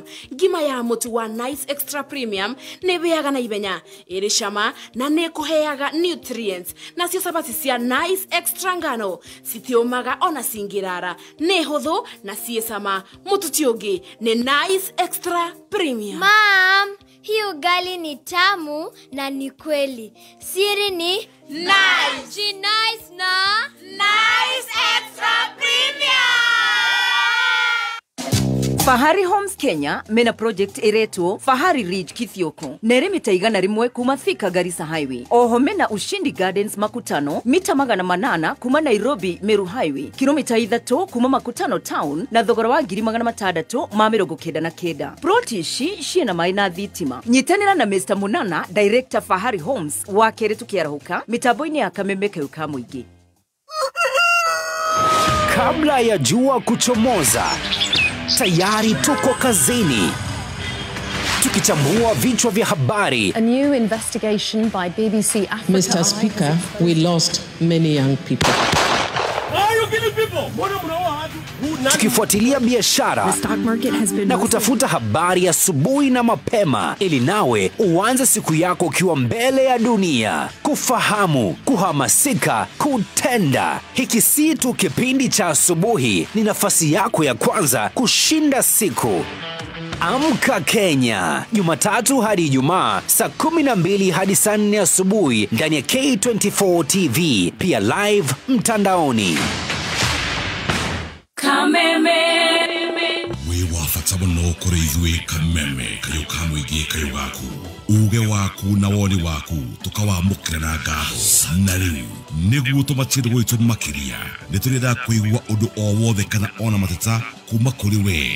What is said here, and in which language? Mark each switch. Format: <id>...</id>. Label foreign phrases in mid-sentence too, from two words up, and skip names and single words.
<ki>Ngima ya mũtu wa Nice Extra Premium nĩ bĩaga na ibenya, ĩrĩ cama na nĩ kũheaga nutrients. Nacio cabaci cia Nice Extra ngano citiũmaga ona cingĩrara. Nĩ hũthũ na ciĩ cama. Mũtu ti ũngĩ nĩ Nice Extra Premium.</ki> <sw>Mom, hii ugali ni tamu na ni kweli. Siri ni Nice. Ji nice na Nice Extra Premium.</sw> <ki>Fahari Homes Kenya mena project iretwo Fahari Ridge Kithioko. Nere mita igana rimwe kuma Thika Garissa Highway. Oho mena Ushindi Gardens Makutano mita 800 kuma Nairobi Meru Highway. Kilomita 3 kuma Makutano Town na thogora wa 699. Ploti ici ciena mai na thitima. Nyitanira na Mr. Munana, Director Fahari Homes wa kere tukiarahuka mitambo-ini ya Kameme Kayuka Muingi.</ki> <sw>Kabla ya jua kuchomoza, tayari tuko kazini tukichambua vichwa vya habari.</sw> <en>A new investigation by BBC Africa. Mr. Speaker, we lost many young people.</en> <sw>Tukifuatilia biashara na kutafuta habari asubuhi na mapema ili nawe uanze siku yako ukiwa mbele ya dunia. Kufahamu, kuhamasika, kutenda. Hiki si tu kipindi cha asubuhi, ni nafasi yako ya kwanza kushinda siku. Amka Kenya, Jumatatu hadi Ijumaa saa 12 hadi saa 4 asubuhi ndani ya K24 TV, pia live mtandaoni.</sw> <ki>Kameme we wafata muno kuri ithuĩ Kameme Kayuka Muingi Kayugaku. Uge waku na woni waku tukawamũkĩra na ngatho. Na rĩu nĩguo tũmatirĩ gwitũ makĩria nĩtũrenda kũigua ũndũ o wothe kana ona mateta kuma kũrĩ we.</ki>